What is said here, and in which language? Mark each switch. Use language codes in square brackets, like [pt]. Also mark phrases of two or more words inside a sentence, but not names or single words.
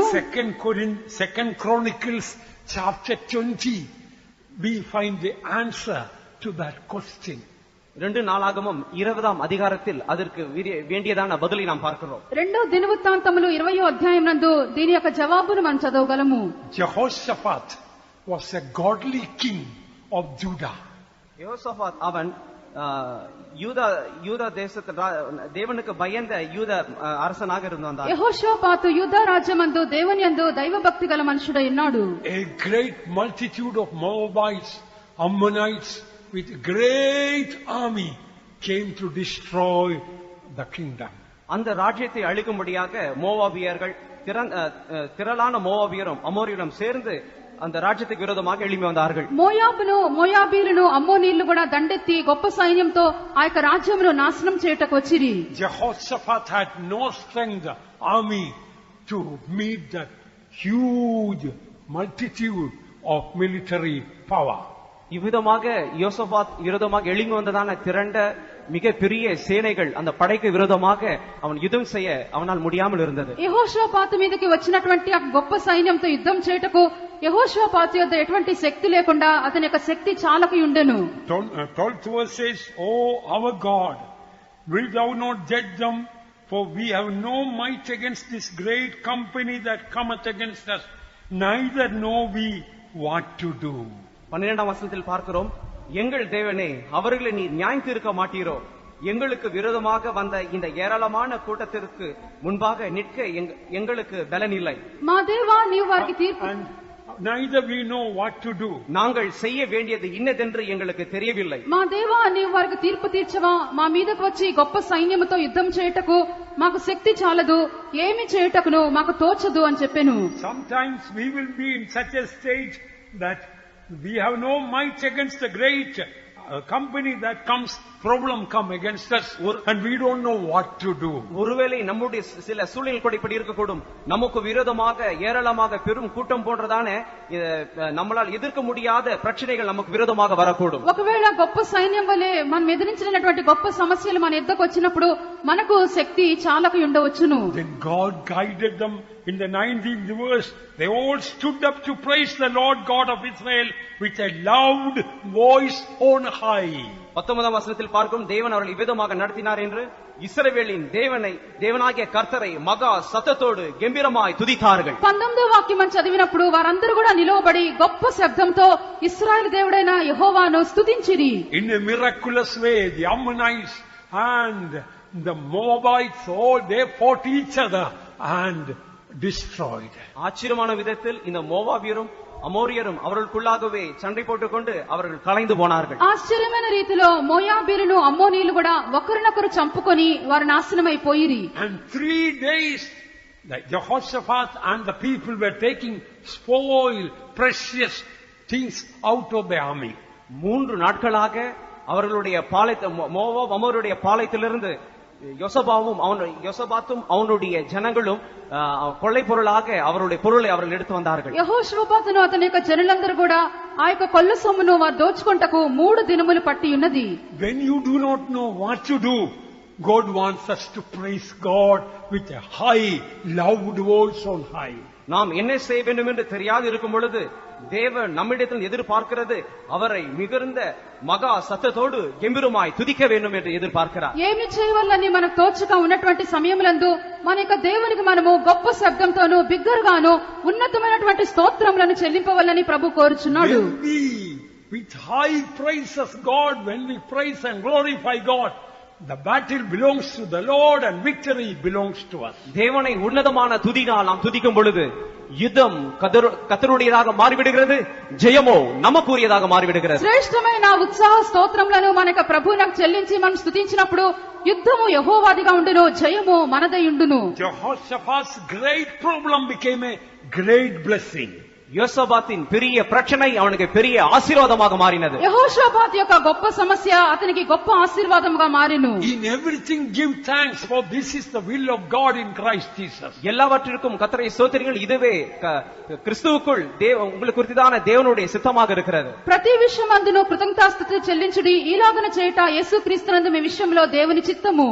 [en] Second Chronicles chapter 20, we find the answer to that question. [ta] 2 நாளாகமம் 20ஆம் அதிகாரத்தில் அதற்கு வேண்டியதான பதிலை நாம் பார்க்கிறோம். [te] రెండో దినవృత్తాంతములు 20వ అధ్యాయం నందు దీని యొక్క జవాబును మనం చదవగలము. [en] Jehoshaphat was a godly king of Judah. [ta] யோசபாத் அவன் யூதா தேசத்தில் தேவனுக்கு பயந்த யூத அரசனாக இருந்தான். [te] యెహోషాపాతు యూదా రాజ్యమందు దేవుని యందు దైవభక్తి గల మనుషుడై ఉన్నాడు. [en] A great multitude of Moabites, Ammonites with great army came to destroy the kingdom. [ta] அந்த ராஜ்யத்தை அழிக்கும்படியாக மோவாபியர்கள் திரளான மோவாபியரும் அமோரியரும் சேர்ந்து அந்த ராஜ்யத்துக்கு விரோதமாக எழும்பி வந்தார்கள். [te] మోయాబీలను అమ్మోనీళ్లు కూడా దండెత్తి గొప్ప సైన్యంతో ఆ యొక్క రాజ్యమును నాశనం చేయుటకు వచ్చిరి. [en] Jehoshaphat had no strength army to meet that huge multitude of military power. [ta] இவ்விதமாக யோசபாத் விரோதமாக எழும்பி வந்ததான திரண்ட மிக பெரிய சேனைகள் அந்த படைக்கு விரோதமாக அவன் யுத்தம் செய்ய அவனால் முடியாமல் இருந்தது. [te] యెహోషాపాతు మీదకి వచ్చినటువంటి ఆ గొప్ప సైన్యంతో యుద్ధం చేయుటకు యెహోషాపాతు యొద్ద ఎటువంటి శక్తి లేకుండా అతని యొక్క శక్తి చాలక ఉండెను. [en] 12th verse says, "Oh our God, will thou not judge them? For we have no might against this great company that cometh against us, neither know we what to do." [ta] 12ஆம் வசனத்தில் பார்க்கிறோம், எங்கள் தேவனே, அவர்களை நீ நியாயம் தீர்க்க மாட்டீரோ? எங்களுக்கு விரோதமாக வந்த இந்த ஏராளமான கூட்டத்திற்கு முன்பாக நிற்க எங்களுக்கு பலன் இல்லை. [te] మా దేవా నీవు వారికి తీర్పు [en] And neither we know what to do. [ta] நாங்கள் செய்ய வேண்டியது இன்னதென்று எங்களுக்கு தெரியவில்லை. [te] మా దేవా నీవు వారికి తీర్పు తీర్చవా? మా మీదకు వచ్చి గొప్ప సైన్యముతో యుద్ధం చేయుటకు మాకు శక్తి చాలదు, ఏమి చేయుటకును మాకు తోచదు అని చెప్పెను. [en] Sometimes we will be in such a state that we have no might against the great company that comes, problem come against us, and we don't know what to do. [ta] ஒருவேளை நம்முடைய சில சூழ்நிலை கூட இப்படி இருக்கக்கூடும். நமக்கு விரோதமாக ஏராளமாக பெரும் கூட்டம் போன்றதான நம்மளால் எதிர்க்க முடியாத பிரச்சனைகள் நமக்கு விரோதமாக வரக்கூடும். [te] ఒకవేళ గొప్ప సైన్యం వలె మనం ఎదిరించినటువంటి గొప్ప సమస్యలు మన ఎద్దకు వచ్చినప్పుడు మనకు శక్తి చాలక ఉండవచ్చును. [en] Then God guided them. In the 19th verse, they all stood up to praise the Lord God of Israel with a loud voice on high. [ta] 19ஆம் வசனத்தில் பார்க்கும், தேவன் அவர்கள் இவ்விதமாக நடத்தினார் என்று இஸ்ரவேலின் தேவனாகிய கர்த்தரை மகா சத்தத்தோடு கம்பீரமாய் துதித்தார்கள். [te] 19వ వాక్యం చదివినప్పుడు వారందరూ కూడా నిలవబడి గొప్ప శబ్దంతో ఇశ్రాయేలు దేవుడైన యెహోవాను స్తుతించిరి. [en] In a miraculous way, the Ammonites and the Moabites, all they fought each other and destroyed. [ta] ஆச்சரியமான விதத்தில் இந்த மோவாபியரும் అమోరియரும் அவர்களுக்குள்ளாகவே சண்டை போட்டுக்கொண்டு அவர்கள் கலைந்து போனார்கள். [te] ఆశ్చర్యమైన రీతిలో మోయాబీయులు అమ్మోనీయులు కూడా ఒకరినొకరు చంపుకొని వారు నాశనమైపోయిరి. [en] And 3 days Jehoshaphat and the people were taking spoil, precious things out of the army. [ta] 3 நாட்களாக அவர்களுடைய மோவாப் அமோருடைய பாளையத்திலிருந்து யோசபாத்தும் அவனுடைய ஜனங்களும் கொள்ளை பொருளாக அவருடைய பொருளை அவர்கள் எடுத்து வந்தார்கள். [te] యెహోషాపాతును అతని యొక్క జనులందరూ కూడా ఆ యొక్క కొల్ల సొమ్మును వారు దోచుకొంటకు 3 దినములు పట్టి ఉన్నది. [en] When you do not know what to do, God wants us to praise God with a high, loud voice on high. [ta] நாம் என்ன செய்ய வேண்டும் என்று தெரியாது இருக்கும் பொழுது தேவன் நம்மிடத்தில் எதிர்பார்க்கிறது அவரை மிகுந்த மகா சத்தத்தோடு கம்பீரமாய் துதிக்க வேண்டும் என்று எதிர்பார்க்கிறார். [te] ఏమి చేయవల్లని మనకు తోచక ఉన్నటువంటి సమయములందు మన యొక్క దేవునికి మనము గొప్ప శబ్దంతోను బిగ్గరగాను ఉన్నతమైనటువంటి స్తోత్రములను చెల్లింపవల్లని ప్రభు కోరుచున్నాడు. [en] With high praises God, when we praise and glorify God, The battle belongs to the Lord and victory belongs to us. [ta] தேவனை உன்னதமான துதினால் நாம் துதிக்கும் பொழுது யுத்தம் கர்த்தருடையதாக மாறிவிடுகிறது, ஜெயமோ நமக்குரியதாக மாறிவிடுகிறது. [te] శ్రేష్టమైన ఉత్సాహ స్తోత్రములను మనక ప్రభువునకు చెల్లించి మనం స్తుతించినప్పుడు యుద్ధము యెహోవాదిగా ఉండును, జయము మనదై ఉండును. [en] Jehoshaphat's great problem became a great blessing. [ta] யோசபாத்தின் பெரிய பிரச்சனை அவனுக்கு பெரிய ஆசீர்வாதமாக மாறினது. [te] యెహోషాపాతు యొక్క గొప్ప సమస్య అతనికి గొప్ప ఆశీర్వాదముగా మారెను. [en] In everything give thanks, for this is the will of God in Christ Jesus. [ta] எல்லாவற்றிற்கும் கர்த்தரை ஸ்தோத்திரியுங்கள், இதுவே கிறிஸ்துவுக்குள் உங்களுக்கு குறித்ததான தேவனுடைய சித்தமாக இருக்கிறது. [te] ప్రతి విషయమందును కృతజ్ఞతాస్తుతులు చెల్లించుడి, ఈలాగున చేయుట యేసుక్రీస్తునందు మీ విషయంలో దేవుని చిత్తము.